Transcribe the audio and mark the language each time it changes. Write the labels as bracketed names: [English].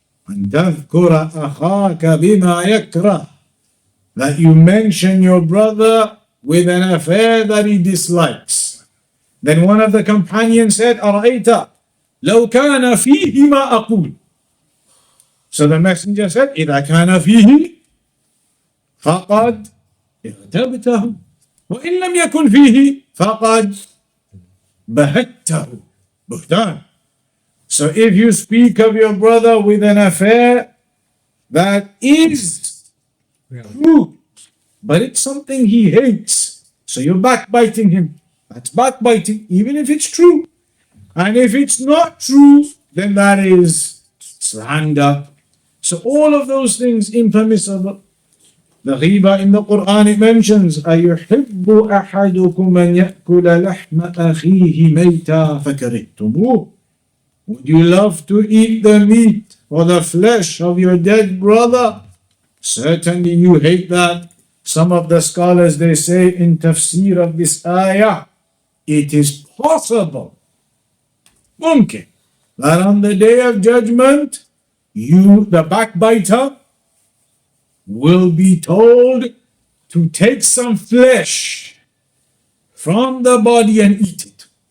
[Arabic] أن تذكر أخاك بما يكره, [English] that you mention your brother with an affair that he dislikes. Then one of the companions said, [Arabic] أرأيت لو كان فيه ما أقول. [English] So the messenger said, [Arabic] إذا كان فيه فقد اغتبته. وإن لم يكن فيه فقد بهته بهتان. [English] So if you speak of your brother with an affair that is true, but it's something he hates, so you're backbiting him. That's backbiting, even if it's true. And if it's not true, then that is slander. So all of those things impermissible. The ghiba in the Quran, it mentions [Arabic] أَيُحِبُّ أَحَدُكُمْ أَنْ يَأْكُلَ لَحْمَ أَخِيهِ مَيْتًا فَكَرِهْتُمُوهُ. [English] Would you love to eat the meat or the flesh of your dead brother? Certainly you hate that. Some of the scholars, they say in tafsir of this ayah, it is possible, mumkin, that on the day of judgment, you, the backbiter, will be told to take some flesh from the body and eat it.